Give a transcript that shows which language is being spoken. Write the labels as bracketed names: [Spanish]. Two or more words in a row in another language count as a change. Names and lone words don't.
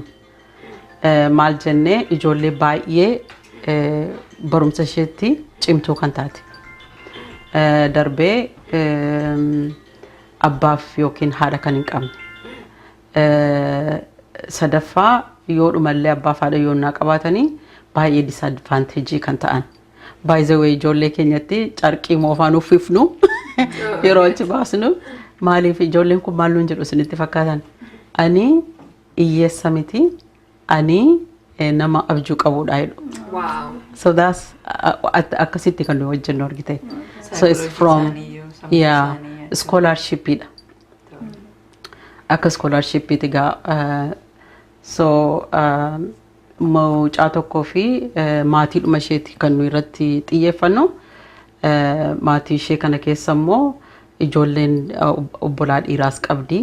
[Oromo] Maal jennee ijoollee baay'ee barumsa isheetti cimtuu kan taate. Darbee abbaaf yookiin haadha kan hin qabne. Sadaffaa yoo dhumallee abbaaf haadha yoo naa qabaatanii baay'ee disadvanteejii kan ta'an. [English] By the way [Oromo] ijoollee keenyatti carqii moofaan uffifnu yeroo achi baasnu maaliif ijoolleen kun maal nuun jedhu isinitti fakkaatan. Ani hiyyeessa miti ani nama abjuu qabudha jedhu. Wow. [English] So that's [Oromo] akkasitti kan nuyi hojjennu argite. [English] So it's from scholarship ida. [Oromo] Akka scholarship itiga so mucaa tokkoo fi maatii dhuma isheeti kan nuyi irratti xiyyeeffannu. Maatii ishee kana keessa immoo ijoolleen obbolaa dhiiraas qabdi.